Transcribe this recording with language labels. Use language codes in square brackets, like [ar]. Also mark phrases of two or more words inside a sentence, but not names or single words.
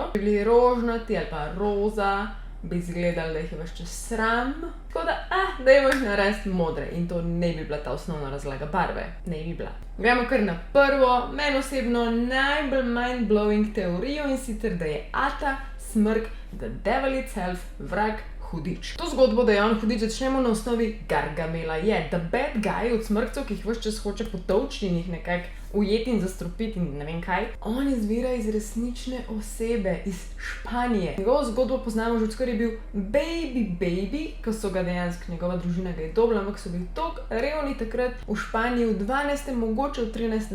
[sl] Če bi bili rožnati ali pa roza, bi izgledali, da jih je ves čas sram. Tako da, dajmo jih narediti modre in to ne bi bila ta osnovna razlaga barve. Ne bi bila. Gremo kar na prvo, meni osebno najbolj mind-blowing teorijo in sicer, da je Ata Smrk, [en] the devil itself, [sl] vrag, hudič. To zgodbo, da je on hudič, začnemo na osnovi Gargamela. Je [en] the bad guy [sl] od smrkcev, ki jih ves čas hoče potolčiti in jih nekako ujeti in zastrupiti in ne vem kaj. On izvira iz resnične osebe, iz Španije. Njegovo zgodbo poznamo že odskar je bil baby, ko so ga dejansko, njegova družina ga je dobila, ampak so bili toliko revni takrat v Španiji v 12., mogoče v 13.